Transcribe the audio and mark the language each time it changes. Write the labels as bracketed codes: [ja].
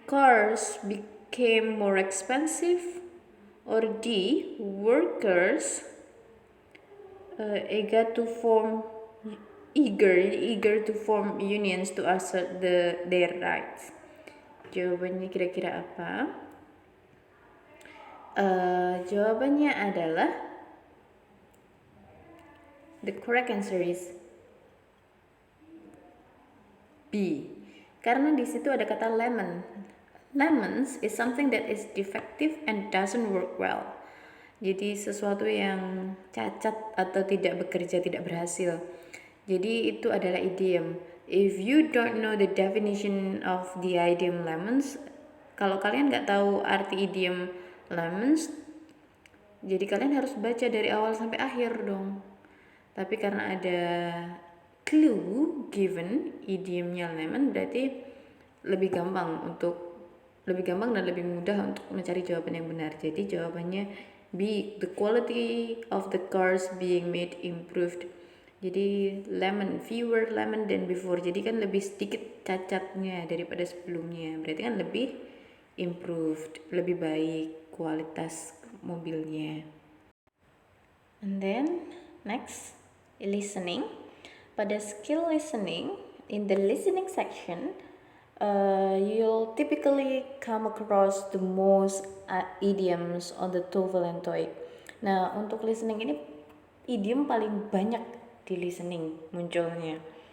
[en] Cars became more expensive. Or D. Workers eager to form unions to assert their rights. [id] Jawabannya kira-kira apa? Jawabannya adalah [en] the correct answer is B. [id] Karena di situ ada kata lemon. [en] Lemons is something that is defective and doesn't work well. [id] Jadi sesuatu yang cacat atau tidak bekerja, tidak berhasil. Jadi itu adalah idiom. [en] If you don't know the definition of the idiom lemons, [id] kalau kalian nggak tahu arti idiom lemons, jadi kalian harus baca dari awal sampai akhir dong. Tapi karena ada [en] clue given [id] idiomnya lemon, berarti lebih gampang dan lebih mudah untuk mencari jawaban yang benar. Jadi jawabannya [en] B, the quality of the cars being made improved. Jadi fewer lemon than before. [id] Jadi kan lebih sedikit cacatnya daripada sebelumnya. Berarti kan lebih improved, lebih baik kualitas mobilnya. [en] And then next, listening. [id] Pada skill listening, [en] in the listening section, you'll typically come across the most idioms on the TOEFL and TOEIC. [id] Nah, untuk listening ini idiom paling banyak di listening munculnya.